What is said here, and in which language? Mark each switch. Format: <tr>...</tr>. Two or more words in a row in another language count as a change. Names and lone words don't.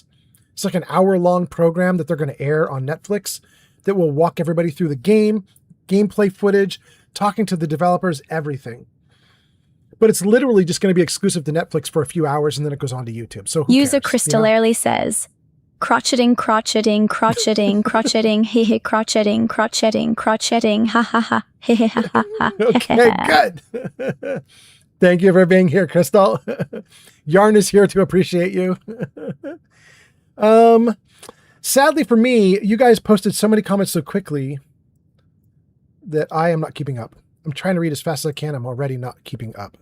<en>It's like an hour-long program that they're going to air on Netflix that will walk everybody through the game, gameplay footage, talking to the developers, everything. But it's literally just going to be exclusive to Netflix for a few hours, and then it goes on to YouTube. So User cares, Crystal Airly says, crotcheting, crotcheting, crotcheting, crotcheting, hee hee, crotcheting, crotcheting, crotcheting, ha ha ha, hee hee ha ha ha. Okay, good. Thank you for being here, Crystal. Yarn is here to appreciate you. Sadly for me, you guys posted so many comments so quickly that I am not keeping up. I'm trying to read as fast as I can. I'm already not keeping up.</en>